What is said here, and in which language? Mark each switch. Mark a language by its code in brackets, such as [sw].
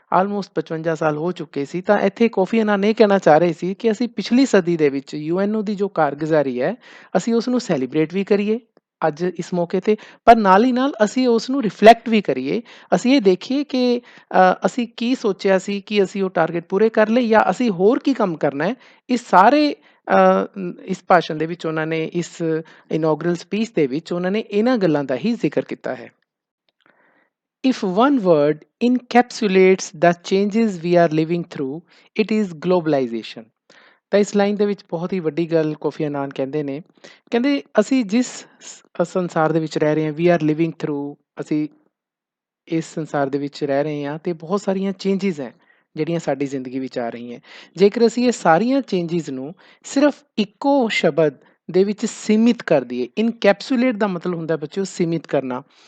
[pa] Almost 55 ਸਾਲ ਹੋ ਚੁੱਕੇ ਸੀ। ਤਾਂ ਇੱਥੇ ਕੋਫੀ ਅਨਾਨ ਇਹ ਕਹਿਣਾ ਚਾਹ ਰਹੇ ਸੀ ਕਿ ਅਸੀਂ ਪਿਛਲੀ ਸਦੀ ਦੇ ਵਿੱਚ UNO ਦੀ ਜੋ ਕਾਰਗੁਜ਼ਾਰੀ ਹੈ, ਅਸੀਂ ਉਸ ਨੂੰ ਸੈਲੀਬ੍ਰੇਟ ਵੀ ਕਰੀਏ ਅੱਜ ਇਸ ਮੌਕੇ 'ਤੇ, ਪਰ ਨਾਲ ਹੀ ਨਾਲ ਅਸੀਂ ਉਸ ਨੂੰ ਰਿਫਲੈਕਟ ਵੀ ਕਰੀਏ। ਅਸੀਂ ਇਹ ਦੇਖੀਏ ਕਿ ਅਸੀਂ ਕੀ ਸੋਚਿਆ ਸੀ, ਕਿ ਅਸੀਂ ਉਹ ਟਾਰਗੇਟ ਪੂਰੇ ਕਰ ਲਏ ਜਾਂ ਅਸੀਂ ਹੋਰ ਕੀ ਕੰਮ ਕਰਨਾ ਹੈ। ਇਸ ਸਾਰੇ ਇਸ ਭਾਸ਼ਣ ਦੇ ਵਿੱਚ ਉਹਨਾਂ ਨੇ, ਇਸ ਇਨੋਗਰਲ ਸਪੀਚ ਦੇ ਵਿੱਚ ਉਹਨਾਂ ਨੇ ਇਹਨਾਂ ਗੱਲਾਂ ਦਾ ਹੀ ਜ਼ਿਕਰ ਕੀਤਾ ਹੈ। [en] If one word encapsulates the changes we are living through, it is globalization. [pa] ਤਾਂ ਇਸ ਲਾਈਨ ਦੇ ਵਿੱਚ ਬਹੁਤ ਹੀ ਵੱਡੀ ਗੱਲ ਕੋਫੀ ਅਨਾਨ ਕਹਿੰਦੇ ਨੇ। ਕਹਿੰਦੇ ਅਸੀਂ ਜਿਸ ਸੰਸਾਰ ਦੇ ਵਿੱਚ ਰਹਿ ਰਹੇ ਹਾਂ, [en] we are living through, [pa] ਅਸੀਂ ਇਸ ਸੰਸਾਰ ਦੇ ਵਿੱਚ ਰਹਿ ਰਹੇ ਹਾਂ ਅਤੇ ਬਹੁਤ ਸਾਰੀਆਂ ਚੇਂਜਿਸ ਹੈ ਜਿਹੜੀਆਂ ਸਾਡੀ ਜ਼ਿੰਦਗੀ ਵਿੱਚ ਆ ਰਹੀਆਂ। ਜੇਕਰ ਅਸੀਂ ਇਹ ਸਾਰੀਆਂ ਚੇਂਜਿਸ ਨੂੰ ਸਿਰਫ ਇੱਕੋ ਸ਼ਬਦ ਦੇ ਵਿੱਚ ਸੀਮਿਤ ਕਰ ਦਈਏ, ਇਨਕੈਪਸੂਲੇਟ ਦਾ ਮਤਲਬ ਹੁੰਦਾ ਬੱਚਿਓ ਸੀਮਿਤ ਕਰਨਾ।